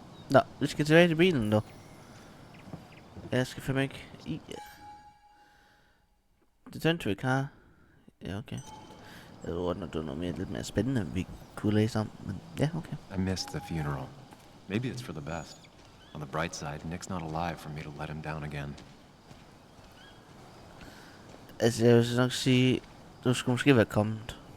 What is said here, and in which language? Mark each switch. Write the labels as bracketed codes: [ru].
[da] Nå, vi skal tilbage til bilen nu. Jeg skal fandme ikke i. Det turned to a car. Ja, okay. Jeg ved godt, det var noget lidt mere spændende, vi kunne læse om. Men ja, okay. [en] I missed the funeral. Maybe it's for the best. On the bright side, Nick's not alive for me to let him down again. [da] Altså, jeg vil nok sige, du skulle måske være kommet.